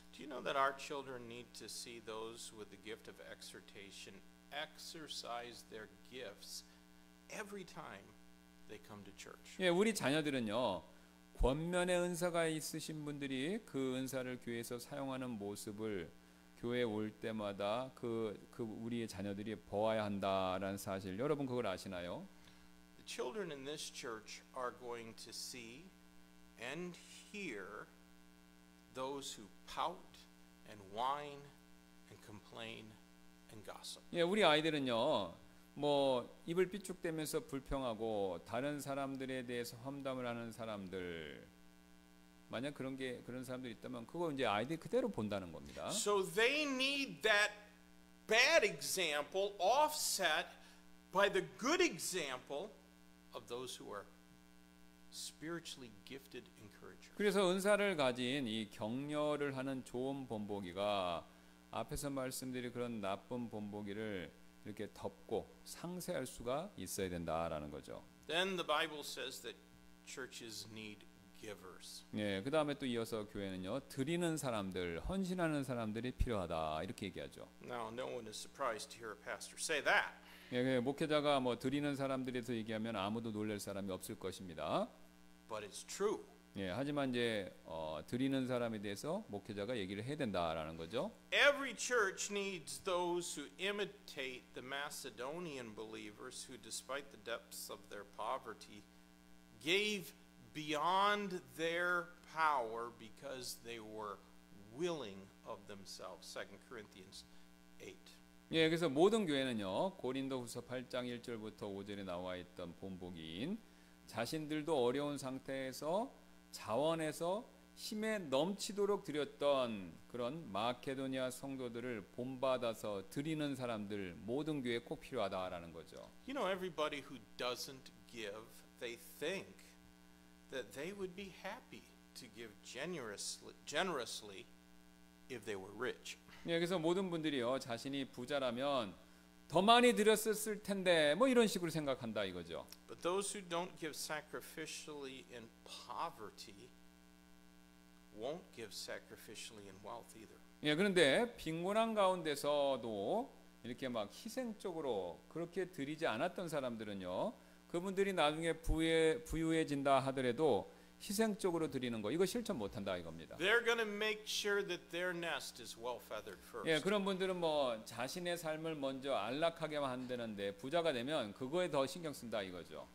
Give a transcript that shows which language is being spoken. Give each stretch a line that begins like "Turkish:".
English: Do you know that our children need to see those with the gift of exhortation exercise their gifts every time they come to church?
Korean: 예, 우리 자녀들은요 권면의 은사가 있으신 분들이 그 은사를 교회에서 사용하는 모습을 교회 올 때마다 그 우리의 자녀들이 보아야 한다라는 사실 여러분 그걸 아시나요?
English: The children in this church are going to see and hear those who pout and whine and complain and gossip.
Korean: 예, 우리 아이들은요. 뭐 입을 삐죽대면서 불평하고 다른 사람들에 대해서 험담을 하는 사람들 만약 그런 사람들이 있다면 그거 이제 아이들이 그대로 본다는 겁니다.
English: So they need that bad example offset by the good example of those who are spiritually gifted encouragers.
Korean: 그래서 은사를 가진 이 격려를 하는 좋은 본보기가 앞에서 말씀드린 그런 나쁜 본보기를 이렇게 덮고 상쇄할 수가 있어야 된다라는 거죠.
English: Then the Bible says that churches need givers.
Korean: 예, 그 다음에 또 이어서 교회는요 드리는 사람들, 헌신하는 사람들이 필요하다 이렇게 얘기하죠.
English: Now, no one is surprised to hear a pastor say that.
Korean: 예, 목회자가 뭐 드리는 사람들에서 얘기하면 아무도 놀랄 사람이 없을 것입니다.
English: But it's true.
Korean: 예, 하지만 이제 드리는 사람에 대해서 목회자가 얘기를 해야 된다라는 거죠.
English: Every church needs those who imitate the Macedonian believers who, despite the depths of their poverty, gave beyond their power because they were willing of themselves. 2 Corinthians 8.
Korean: 예, 그래서 모든 교회는요 고린도후서 8장 1절부터 5절에 나와 있던 본보기인 자신들도 어려운 상태에서 자원해서 힘에 넘치도록 드렸던 그런 마케도니아 성도들을 본받아서 드리는 사람들 모든 교회에 꼭 필요하다라는 거죠.
English: You know, everybody who doesn't give, they think that they would be happy to give generously if they were rich.
Korean: 예, 그래서 모든 분들이요 자신이 부자라면 더 많이 드렸었을 텐데 뭐 이런 식으로 생각한다 이거죠.
English: But those who don't give sacrificially in poverty won't give sacrificially in wealth either.
Korean: 예, 그런데 빈곤한 가운데서도 이렇게 막 희생적으로 그렇게 드리지 않았던 사람들은요 그분들이 나중에 부유해진다 하더라도 희생적으로 드리는 거 이거 실천 못한다 이겁니다.
English: They're going to make sure that their nest is well feathered first.
Korean: 예, 그런 분들은 뭐 자신의 삶을 먼저 안락하게 만드는데 부자가 되면 그거에 더 신경 쓴다 이거죠.